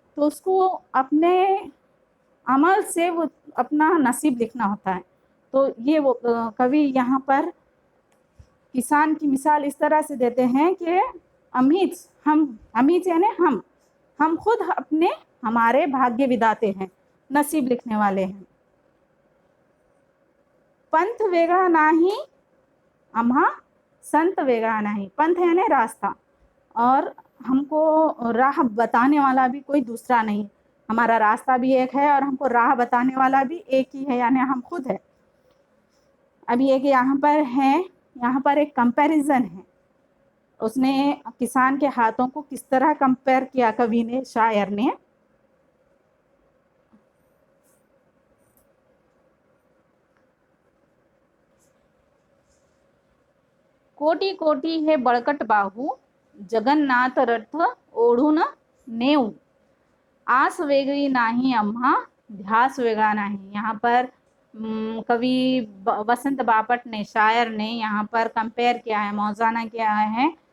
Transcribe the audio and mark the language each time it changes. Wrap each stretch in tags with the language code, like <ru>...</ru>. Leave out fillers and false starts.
<hi>तो उसको अपने अमल से वो अपना नसीब लिखना होता है। तो ये वो कवि यहाँ पर किसान की मिसाल इस तरह से देते हैं कि अमीज यानी हम खुद अपने हमारे भाग्य विधाते हैं, नसीब लिखने वाले हैं।</hi> <mr>पंथ वेगा नाही आम्हा संत वेगा नाही।</mr> <hi>पंथ यानी रास्ता, और हमको राह बताने वाला भी कोई दूसरा नहीं। हमारा रास्ता भी एक है और हमको राह बताने वाला भी एक ही है, यानी हम खुद है। अभी एक यहाँ पर एक कंपैरिजन है। उसने किसान के हाथों को किस तरह कंपेयर किया कवि ने, शायर ने।</hi> <mr>कोटी कोटी है बळकट बाहू, जगन्नाथ रथ ओढून नेऊ, आस वेगळी नाही आम्हा ध्यास वेगळा नाही।</mr> <hi>यहाँ पर कवि वसंत बापट ने, शायर ने यहाँ पर कंपेयर किया है, मौजाना किया है।</hi>